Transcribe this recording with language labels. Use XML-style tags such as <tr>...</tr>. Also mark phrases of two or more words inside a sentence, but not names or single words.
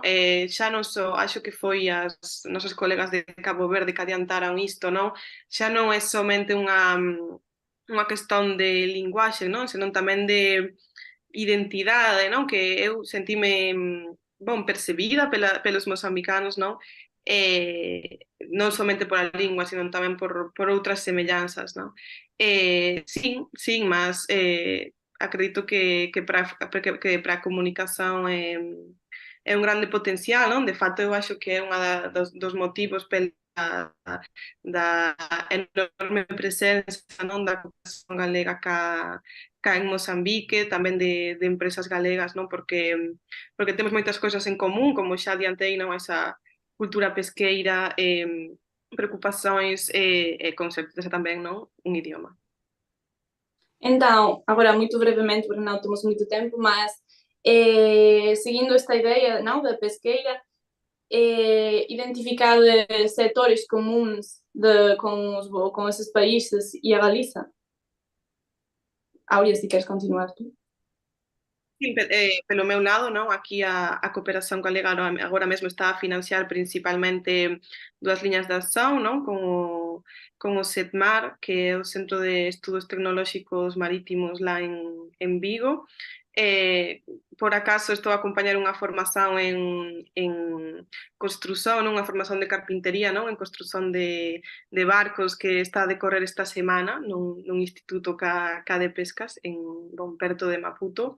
<pt>Já não só, acho que foi as nossas colegas de Cabo Verde que adiantaram isto, não? Já não é somente uma questão de linguagem, não? Senão também de identidade, não? Que eu senti-me, bom, percebida pelos moçambicanos, não?</pt> <gl>Non somente pola lingua, sino tamén por outras semellanzas, non? Sim, mas acredito que para a comunicación é un grande potencial, non? De fato, eu acho que é un dos motivos da enorme presenza, non, da comunicación galega cá en Mozambique, tamén de empresas galegas, non? Porque temos moitas cousas en común, como xa adiantei, non? Esa cultura pesqueira,</gl> <pt>preocupações e com certeza também não um idioma. Então, agora muito brevemente, porque não temos muito tempo, mas seguindo esta ideia não, da pesqueira, identificar setores comuns com esses países e a Galiza. Áurea, se queres continuar tu. Sim, pelo meu lado, não? Aqui a cooperação galega agora mesmo está a financiar principalmente duas linhas de ação, não? Com o CETMAR, que é o Centro de Estudos Tecnológicos Marítimos lá em Vigo.</pt> <gl>Por acaso estou a acompanhar unha formación en construción, unha formación de carpintería, non? En construción de barcos que está a decorrer esta semana nun instituto cá de pescas perto de Maputo.</gl>